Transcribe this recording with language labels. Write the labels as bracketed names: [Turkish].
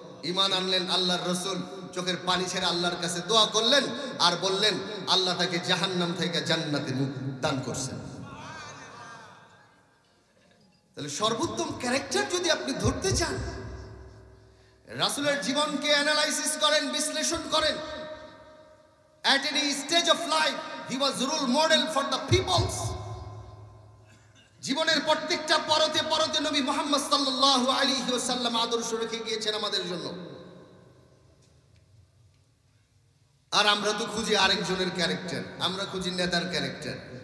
[Bangla] ঈমান আনলেন আল্লাহর রাসূল, চোখের পানি ছেড়ে আল্লাহর কাছে দোয়া করলেন আর বললেন, আল্লাহ তাকে জাহান্নাম থেকে জান্নাতে দান করছেন। তাহলে সর্বোত্তম ক্যারেক্টার যদি আপনি ধরতে চান, রাসূলের জীবনকে অ্যানালাইসিস করেন, বিশ্লেষণ করেন। [English] At any stage of life, he was role model for the peoples. [Bangla] জীবনের প্রত্যেকটা পরতে পরতে নবী মুহাম্মদ সাল্লাল্লাহু আলাইহি ওয়াসাল্লাম আদর্শ রেখে গিয়েছেন আমাদের জন্য। আর আমরা তো খুঁজি আরেকজনের ক্যারেক্টার, আমরা খুঁজি নেতার ক্যারেক্টার।